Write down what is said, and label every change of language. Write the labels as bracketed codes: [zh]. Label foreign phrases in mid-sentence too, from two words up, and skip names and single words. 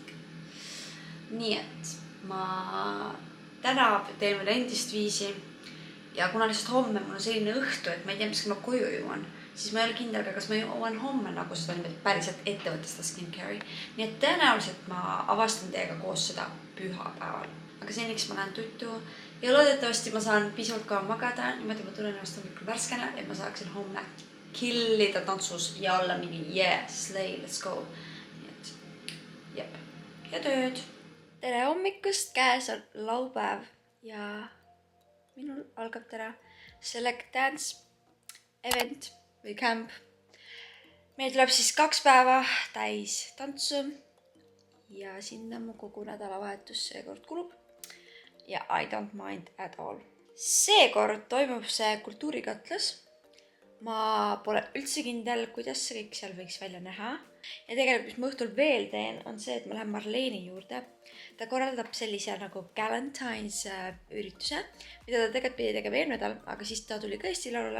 [et] Nii et ma täna teen veel endist viisi ja kuna lihtsalt homme mul on selline õhtu, et ma ei tea, mis ma koju jõuan, siis ma ei ole kindel, kas ma jõuan homme nagu seda niimoodi päriselt ette võtta seda skincare'i. Nii et tõenäoliselt ma avastan teiega koos seda pühapäeval. Aga seniks ma lähen tuttu ja loodetavasti ma saan pisut ka magada, niimoodi ma tulen ennast hommikul värskena, et ma saaksin homme killida tantsus ja olla mingi [en] yeah, slay, let's go. [et] Nii et jep, ja tööd. Tere hommikust, käes on laupäev ja minul algab täna Select Dance event või camp. Meil tuleb siis 2 päeva täis tantsu ja sinna mu kogu nädalavahetus seekord kulub ja [en] I don't mind at all. [et] Seekord toimub see kultuurikatlas ma pole üldse kindel, kuidas see kõik seal võiks välja näha. Ja tegelikult, mis ma õhtul veel teen, on see, et ma lähen Marleeni juurde. Ta korraldab sellise nagu Galentine's ürituse, mida ta tegelikult pidi tegema eelmine nädal, aga siis ta tuli ka Eesti laulule.